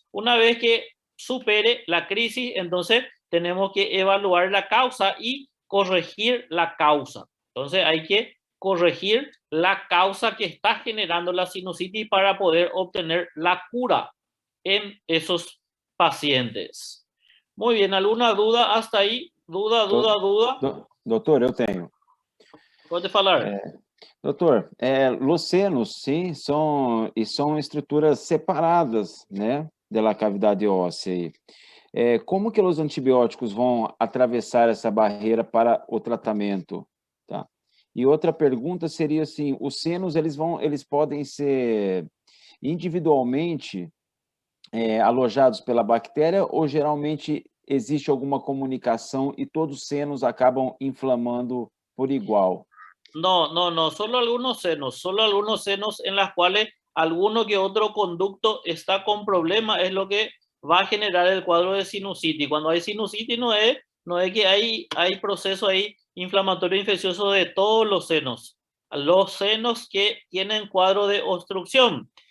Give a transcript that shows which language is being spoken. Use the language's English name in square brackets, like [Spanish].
[Spanish] Una vez que supere la crisis, entonces tenemos que evaluar la causa y corregir la causa. Entonces hay que corregir la causa que está generando la sinusitis para poder obtener la cura en esos pacientes. Muy bien, ¿alguna duda hasta ahí? ¿Duda? [Portuguese] Doutor, eu tenho. Pode falar. Doutor, os senos, sim, são estruturas separadas, né, da cavidade óssea. Como que os antibióticos vão atravessar essa barreira para o tratamento? Tá? E outra pergunta seria assim, os senos, eles podem ser individualmente alojados pela bactéria ou geralmente existe alguma comunicação y todos os senos acabam inflamando por igual? [Spanish] No, solo algunos senos en las cuales alguno que otro conducto está con problema es lo que va a generar el cuadro de sinusitis. Cuando hay sinusitis no es que hay proceso ahí inflamatorio infeccioso de todos los senos que tienen cuadro de obstrucción.